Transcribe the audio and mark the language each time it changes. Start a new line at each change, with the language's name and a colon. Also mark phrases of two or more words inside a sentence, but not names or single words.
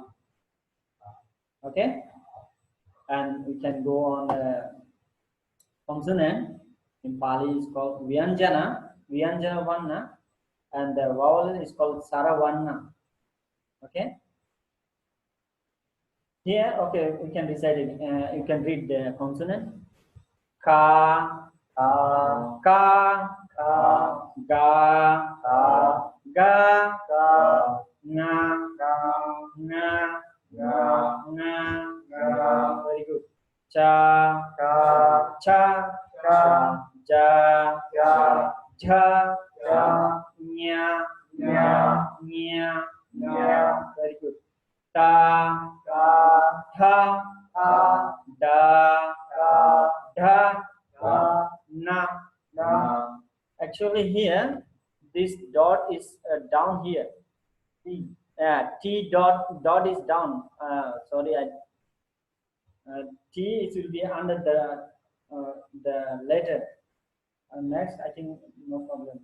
English: Okay, and we can go on the consonant in Pali is called
Pali: Vyanjana Varna,
English: and the vowel is called Saravarna. Okay. Here, okay, we can recite it. You can read the consonant.
Pali: Ka, ka, ga, na,
English: very good.
Pali: Cha, cha, ja, nya,
English: very good.
Pali: Ta, tha, da, na.
English: Actually here, this dot is down here. T dot is down. Sorry, T it will be under the letter. Next, I think no problem.